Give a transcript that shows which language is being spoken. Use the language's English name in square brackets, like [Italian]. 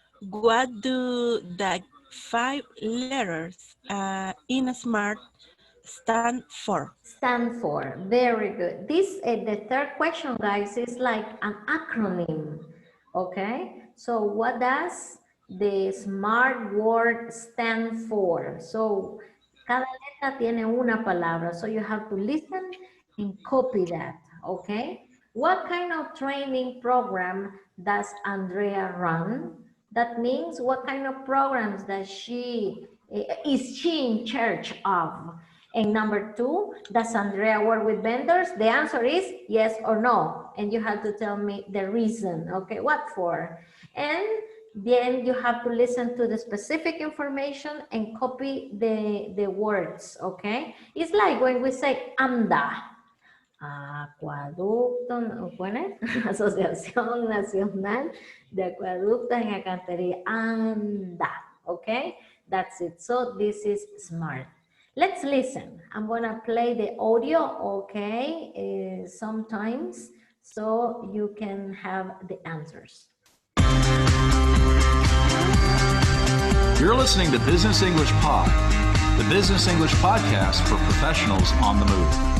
[English] What do the 5 letters in SMART stand for? Stand for. Very good. This, the 3rd question, guys, is like an acronym. Okay? So what does the SMART word stand for? [Spanish] So cada letra tiene una palabra. [English] So you have to listen and copy that. Okay? What kind of training program does Andrea run? That means what kind of programs is she in charge of? And number 2, does Andrea work with vendors? The answer is yes or no. And you have to tell me the reason. Okay, what for? And then you have to listen to the specific information and copy the words, okay? It's like when we say AMDA. [Spanish] Acueducto, ¿cuál es? Asociación Nacional de Acueductos en Alcantarilla, AMDA, okay? [English] That's it. So this is SMART. Let's listen. I'm gonna play the audio, okay, sometimes, so you can have the answers. You're listening to Business English Pod, the Business English podcast for professionals on the move.